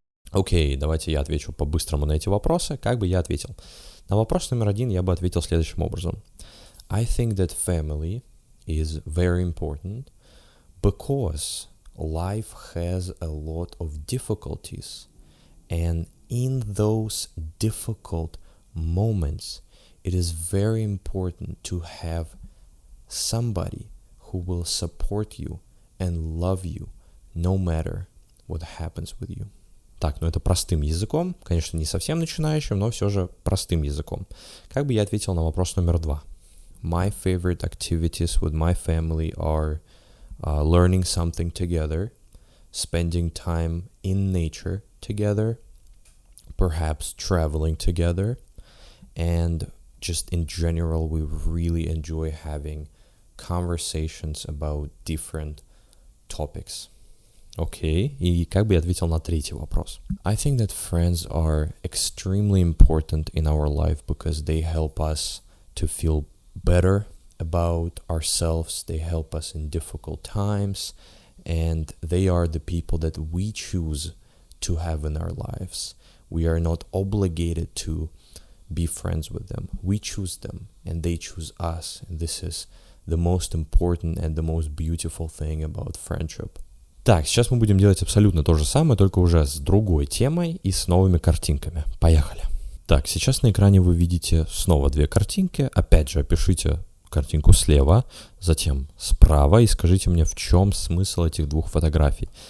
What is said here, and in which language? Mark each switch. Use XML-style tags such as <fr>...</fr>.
<ru>Окей, давайте я отвечу по-быстрому на эти вопросы. Как бы я ответил? На вопрос номер 1 я бы ответил следующим образом.</ru> <en>I think that family is very important because life has a lot of difficulties. And in those difficult moments, it is very important to have somebody who will support you and love you no matter what happens with you.</en> <ru>Так, ну это простым языком, конечно, не совсем начинающим, но все же простым языком. Как бы я ответил на вопрос номер 2?</ru> <en>My favorite activities with my family are learning something together, spending time in nature together, perhaps traveling together, and just in general, we really enjoy having conversations about different topics.</en> <ru>Окей, и как бы я ответил на третий вопрос?</ru> <en>I think that friends are extremely important in our life because they help us to feel better about ourselves, they help us in difficult times, and they are the people that we choose to have in our lives. We are not obligated to be friends with them. We choose them, and they choose us, and this is the most important and the most beautiful thing about friendship.</en> <ru>Так, сейчас мы будем делать абсолютно то же самое, только уже с другой темой и с новыми картинками. Поехали. Так, сейчас на экране вы видите снова две картинки. Опять же, опишите картинку слева, затем справа и скажите мне, в чем смысл этих двух фотографий.</ru>